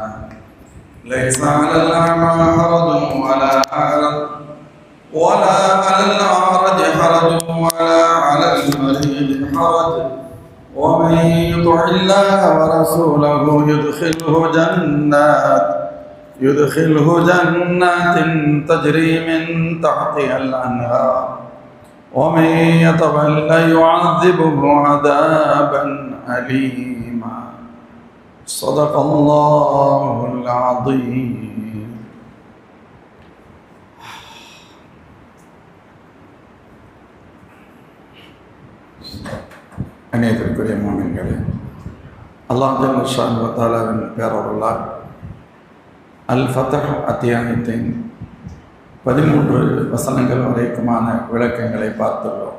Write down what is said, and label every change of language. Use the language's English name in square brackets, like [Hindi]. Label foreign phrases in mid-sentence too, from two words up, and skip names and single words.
[Arabic] ليس على الأعمى حرج ولا على الأعرج حرج ولا على المريض حرج ومن يطع الله ورسوله يدخله جنات تجري من تحتها الأنهار ومن يتولى يعذبه عذابا أليما. صدق الله العظيم. [Tamil] அநேகருக்குரிய முஃமின்களே, அல்லாஹ் [Arabic] جل شأنه وتعالى [Tamil] பேரருளால் அல்-ஃபத்ஹ் அத்தியாயத்தின் 13 வசனங்கள் வரைக்குமான விளக்கங்களை பார்த்துள்ளோம்.